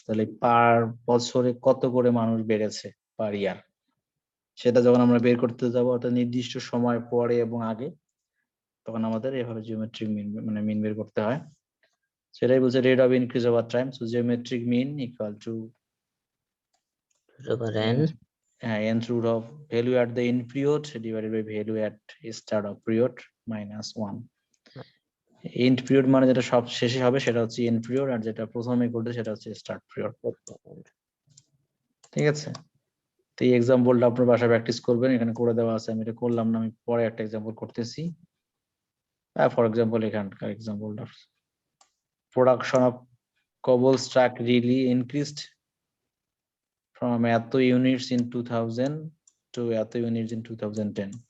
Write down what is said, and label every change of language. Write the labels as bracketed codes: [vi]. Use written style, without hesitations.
[bn] তাহলে পার বছরে কত করে মানুষ বেড়েছে [en] per year, [bn] সেটা যখন আমরা বের করতে যাবো অর্থাৎ নির্দিষ্ট সময় পরে এবং আগে, তখন আমাদের এভাবে জিওমেট্রিক মিন মানে মিন বের করতে হয়। সেটাই বলছে [en] Rate of increase over time. So geometric mean equal to n nth root of value at the end period divided by value at start of period minus 1. [bn] And period মানে যেটা সব শেষে হবে সেটা হচ্ছে এন্ড পিরিয়ড, আর যেটা প্রথমে করবে সেটা হচ্ছে স্টার্ট পিরিয়ড। ঠিক আছে, তো এই এক্সাম্পলটা আপনার বাসায় প্র্যাকটিস করবেন, এখানে করে দেওয়া আছে, আমি এটা করলাম না, আমি পরে একটা এক্সাম্পল করতেছি। [en] for example [bn] এখানকার [en] এক্সাম্পলটা, production of cobble stack really increased from [bn] এত [en] Units in 2000 to এত units in 2010.